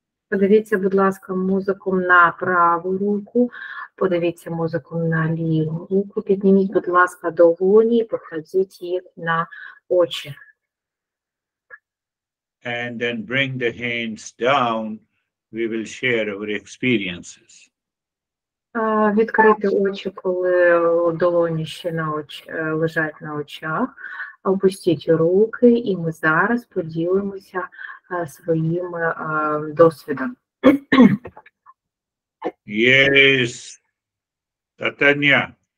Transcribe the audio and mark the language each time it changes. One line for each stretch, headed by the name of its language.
Ukrainian: Подивіться, будь ласка, мозоком на праву руку, подивіться мозоком на ліву руку, підніміть, будь ласка, долоні і покладіть їх на очі.
English: And then bring the hands down. We will share our experiences.
Ukrainian: Відкрити очі, коли долоні ще лежать на очах. Опустіть руки, і ми зараз поділимося своїм досвідом.
English: Yes, Tatanya.